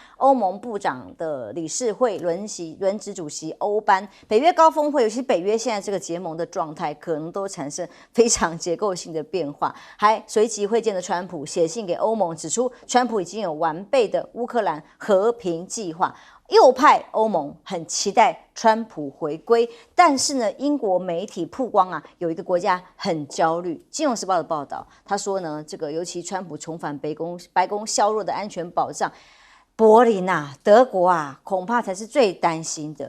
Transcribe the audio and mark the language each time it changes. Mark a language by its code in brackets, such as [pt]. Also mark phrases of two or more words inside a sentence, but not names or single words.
[zh] 歐盟部長的理事會輪值主席歐班，北約高峰會，尤其北約現在這個結盟的狀態，可能都產生非常結構性的變化。還隨即會見的川普寫信給歐盟，指出川普已經有完備的烏克蘭和平計劃。右派欧盟很期待川普回归，但是呢，英国媒体曝光啊，有一个国家很焦虑。《金融时报》的报道，他说呢，这个尤其川普重返白宫削弱的安全保障。柏林啊，德国啊，恐怕才是最担心的。